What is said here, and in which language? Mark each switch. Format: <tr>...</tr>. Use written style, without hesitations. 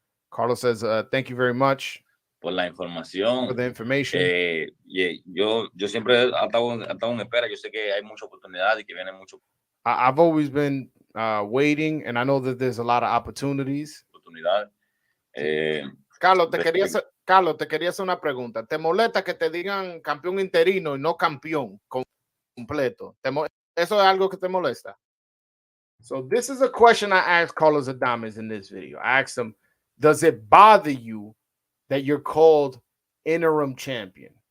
<en>Carlos says thank you very much</en> <es>por la información.</es> <en>For the information.</en> <es>Yo siempre he estado en espera. Yo sé que hay mucha oportunidad y que viene mucho</es> <en>I've always been waiting, and I know that there's a lot of opportunities.</en> <es>oportunidad. Carlos, te quería hacer una pregunta. ¿Te molesta que te digan campeón interino y no campeón completo? ¿Eso es algo que te molesta?</es> <en>So this is a question I asked Carlos Adames in this video. I asked him, does it bother you that you're called interim champion?</en>